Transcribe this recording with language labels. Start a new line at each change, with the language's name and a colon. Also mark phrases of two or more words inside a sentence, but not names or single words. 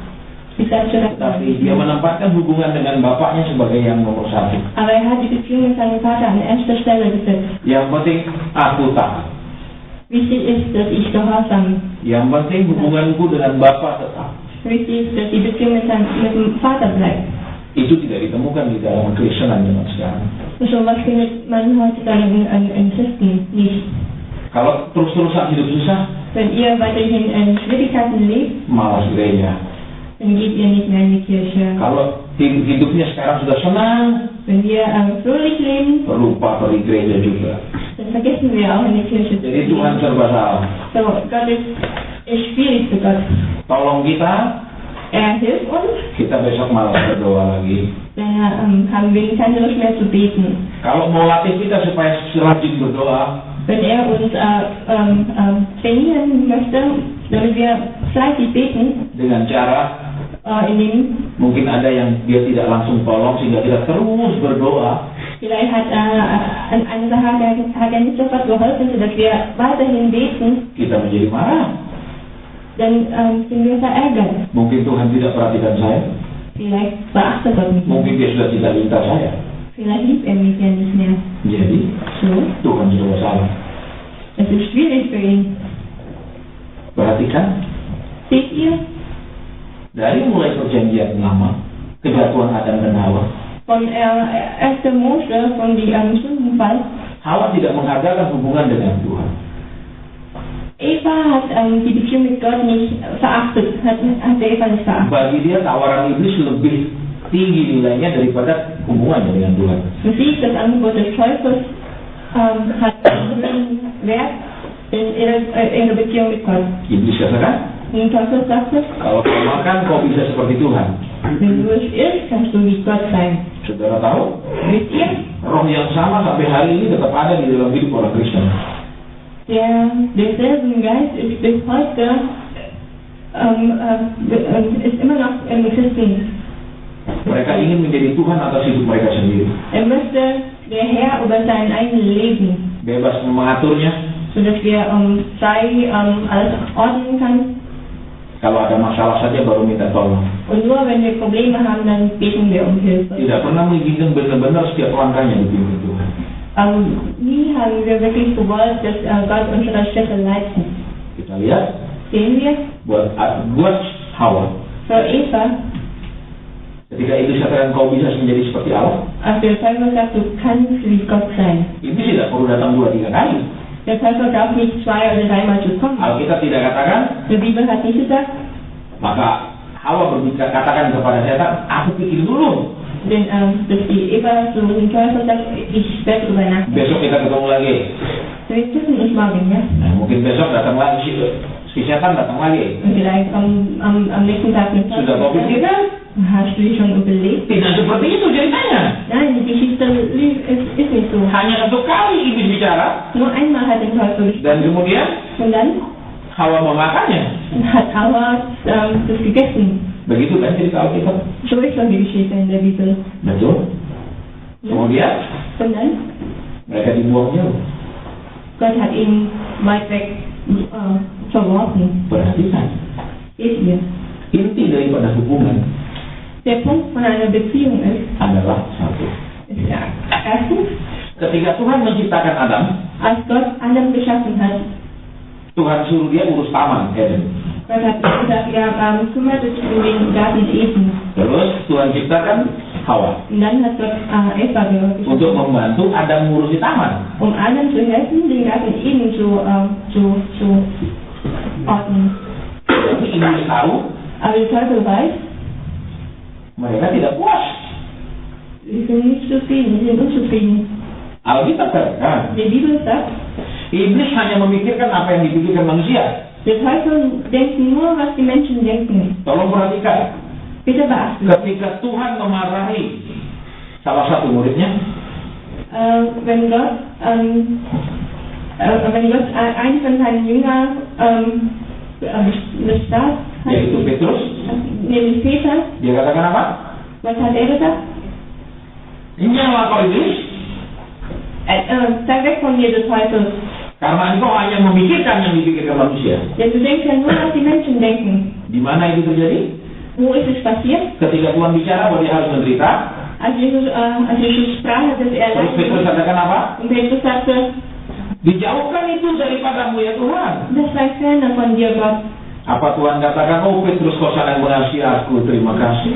Indonesian: Tapi dia menempatkan hubungan dengan Bapaknya sebagai yang nomor 1.
German: Aber er hat die Beziehung mit seinem Vater an erster Stelle gesetzt.
Indonesian: Yang penting aku taat.
German: Wichtig ist, dass ich gehorsam.
Indonesian: Yang penting hubunganku dengan Bapa tetap.
German: Wichtig ist, dass die Beziehung mit dem Vater bleibt.
Indonesian: Itu tidak ditemukan di dalam Kristenan zaman sekarang.
German: So was findet man heutzutage in Christen nicht.
Indonesian: Kalau terus-terusan hidup susah,
German: Wenn ihr weiterhin in Schwierigkeiten lebt,
Indonesian: malas gereja.
German: dann geht ihr nicht mehr in die Kirche.
Indonesian: Kalau hidupnya sekarang sudah senang,
German: Wenn wir fröhlich leben,
Indonesian: lupa pergi gereja juga.
German: dann vergessen wir auch in die Kirche zu
Indonesian: Jadi
German: gehen.
Indonesian: Tuhan serba salah.
German: So, Gott ist schwierig für Gott.
Indonesian: Tolong kita
German: Hilft uns,
Indonesian: kita besok malas berdoa lagi.
German: dann haben wir keine Lust mehr zu beten.
Indonesian: Kalau mau latih kita supaya rajin berdoa,
German: Wenn uns trainieren möchte, damit wir fleißig beten,
Indonesian: dengan cara
German: indem
Indonesian: mungkin ada yang dia tidak langsung tolong sehingga kita terus berdoa.
German: vielleicht hat eine Sache hat nicht sofort geholfen, sodass wir weiterhin beten,
Indonesian: Kita menjadi marah.
German: dann sind wir verärgert.
Indonesian: Mungkin Tuhan tidak perhatikan saya.
German: Vielleicht beachtet Gott mich
Indonesian: Mungkin
German: nicht.
Indonesian: dia sudah tidak cinta saya.
German: Vielleicht liebt er mich ja nicht mehr.
Indonesian: Jadi
German: So,
Indonesian: Tuhan sudah salah.
German: es ist schwierig für ihn.
Indonesian: Perhatikan
German: Seht ihr?
Indonesian: dari mulai perjanjian lama kejatuhan Adam dan Hawa
German: Von 1. Mose, von dem Sündenfall,
Indonesian: Hawa tidak mengadakan hubungan dengan Tuhan.
German: Eva hat die Beziehung mit Gott nicht verachtet, hat Eva nicht verachtet.
Indonesian: Bagi dia tawaran iblis lebih tinggi nilainya daripada hubungannya dengan Tuhan.
German: Für sie das Angebot des Teufels hat einen höheren Wert in ihrer Beziehung mit Gott.
Indonesian: Iblis katakan,
German: Und Teufel sagte,
Indonesian: kalau kau makan kau bisa seperti Tuhan.
German: wenn du es isst, kannst du wie Gott sein.
Indonesian: Saudara tahu,
German: Wisst ihr?
Indonesian: roh yang sama sampai hari ini tetap ada di dalam hidup orang Kristen.
German: Derselben Geist ist bis heute ist immer noch im Christen.
Indonesian: Mereka ingin menjadi Tuhan atas hidup mereka sendiri.
German: Möchte der Herr über sein eigenes Leben,
Indonesian: Bebas mengaturnya.
German: sodass wir frei alles ordnen können.
Indonesian: Kalau ada masalah saja baru minta tolong.
German: Und nur wenn wir Probleme haben, dann beten wir um Hilfe.
Indonesian: Tidak pernah mengizinkan benar-benar setiap langkahnya dipimpin Tuhan.
German: Nie haben wir wirklich gewollt, dass Gott unsere Schritte leitet.
Indonesian: Kita lihat
German: Sehen wir?
Indonesian: buat Hawa.
German: Für Eva,
Indonesian: Ketika iblis katakan kau bisa menjadi seperti Allah,
German: als der Teufel sagt, du kannst wie Gott sein.
Indonesian: iblis tidak perlu datang 2-3 kali.
German: Der Teufel darf nicht 2 oder 3 Mal zu kommen.
Indonesian: Alkitab tidak katakan,
German: Die Bibel hat nicht gesagt,
Indonesian: maka Hawa berbicara katakan kepada setan, aku pikir dulu.
German: denn dass die Eva zu dem Teufel sagt, ich werde drüber nachdenken.
Indonesian: Besok kita ketemu lagi.
German: Wir treffen uns morgen, ja?
Indonesian: Nah, mungkin besok datang lagi si setan datang lagi.
German: Und vielleicht am nächsten Tag mit
Indonesian: Sudah kau pikirkan?
German: Hast du dich schon überlegt?
Indonesian: Tidak seperti itu ceritanya.
German: Nein, die Geschichte ist nicht so.
Indonesian: Hanya satu kali iblis bicara
German: Nur einmal hat der Teufel gesprochen.
Indonesian: dan kemudian
German: Und dann
Indonesian: Hawa memakannya.
German: hat Hawa das gegessen.
Indonesian: Begitu kan cerita Alkitab?
German: So ist doch die Geschichte in der Bibel.
Indonesian: Betul. Kemudian
German: Und dann,
Indonesian: mereka dibuang jauh.
German: Gott hat ihn weit weg verworfen.
Indonesian: Perhatikan,
German: Seht ihr?
Indonesian: inti daripada hubungan
German: Der Punkt von einer Beziehung
Indonesian: adalah satu.
German: ist ja, erstens,
Indonesian: Ketika Tuhan menciptakan Adam,
German: als Gott Adam geschaffen hat,
Indonesian: Tuhan suruh dia urus taman Eden.
German: Gott hat gesagt, ja, kümmert dich um den Garten Eden.
Indonesian: Terus Tuhan ciptakan Hawa
German: Und dann hat Gott Eva geschaffen,
Indonesian: untuk membantu Adam mengurusi taman.
German: um Adam zu helfen, den Garten Eden zu ordnen.
Indonesian: Tapi iblis tahu
German: Aber der Teufel weiß,
Indonesian: mereka tidak puas.
German: sie sind nicht zufrieden, sie sind unzufrieden.
Indonesian: Alkitab katakan,
German: Die Bibel sagt,
Indonesian: iblis hanya memikirkan apa yang dipikirkan manusia.
German: der Teufel denkt nur, was die Menschen denken.
Indonesian: Tolong perhatikan,
German: Bitte beachten.
Indonesian: ketika Tuhan memarahi salah satu muridnya,
German: Wenn Gott einen von seinen Jüngern bestraft hat,
Indonesian: yaitu Petrus,
German: nämlich Peter,
Indonesian: dia katakan apa?
German: was hat er gesagt?
Indonesian: Nyala kau iblis,
German: Sei weg von mir, du Teufel.
Indonesian: karena engkau hanya memikirkan yang dipikirkan manusia.
German: Denn du denkst ja nur, was die Menschen denken.
Indonesian: Di mana itu terjadi?
German: Wo ist es passiert?
Indonesian: Ketika Tuhan bicara bahwa dia harus menderita,
German: Als Jesus sprach, dass er
Indonesian: terus Petrus katakan apa?
German: Und Petrus sagte,
Indonesian: Dijauhkan itu daripadamu ya Tuhan.
German: das sei ferner von dir, Gott.
Indonesian: Apa Tuhan katakan, oh Petrus kau sangat mengasihi aku, terima kasih.